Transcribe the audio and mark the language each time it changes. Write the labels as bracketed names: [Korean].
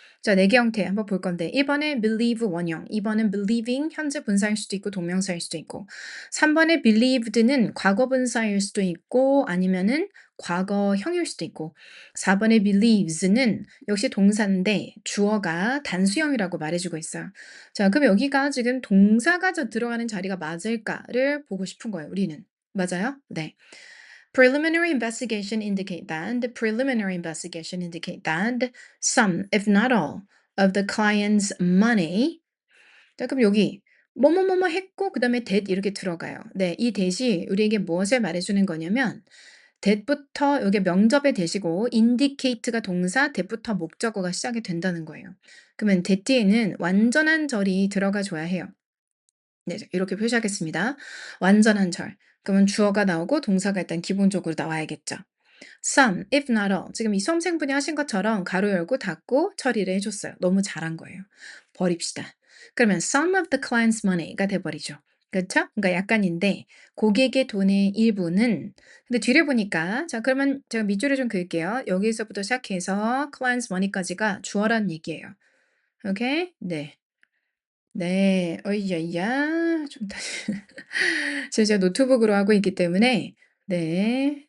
[Korean] 자, 4개 형태 한번 볼 건데 1번에 believe 원형, 2번은 believing 현재 분사일 수도 있고 동명사일 수도 있고 3번에 believed는 과거 분사일 수도 있고 아니면은 과거형일 수도 있고 4번에 believes는 역시 동사인데 주어가 단수형이라고 말해주고 있어요. 자, 그럼 여기가 지금 동사가 들어가는 자리가 맞을까를 보고 싶은 거예요, 우리는. 맞아요? 네. [English] Preliminary investigation indicate that the preliminary investigation indicate that some, if not all, of the client's money. [Korean] 자, 그럼 여기 뭐뭐뭐뭐 했고 그다음에 that 이렇게 들어가요. 네, 이 that이 우리에게 무엇을 말해주는 거냐면 that부터 여기 명접의 that이고 indicate가 동사, that부터 목적어가 시작이 된다는 거예요. 그러면 that 뒤에는 완전한 절이 들어가 줘야 해요. 네, 이렇게 표시하겠습니다. 완전한 절. 그러면 주어가 나오고 동사가 일단 기본적으로 나와야겠죠. [English] Some, if not all. [Korean] 지금 이 수험생분이 하신 것처럼 가로 열고 닫고 처리를 해줬어요. 너무 잘한 거예요. 버립시다. 그러면 [English] some of the client's money [Korean] 가 돼버리죠. 그렇죠? 그러니까 약간인데 고객의 돈의 일부는 근데 뒤를 보니까 자 그러면 제가 밑줄을 좀 그을게요. 여기서부터 시작해서 [English] client's money [Korean] 까지가 주어란 얘기예요. 오케이? 네. 네. 어이야야. 좀 다시 제가 노트북으로 하고 있기 때문에 네.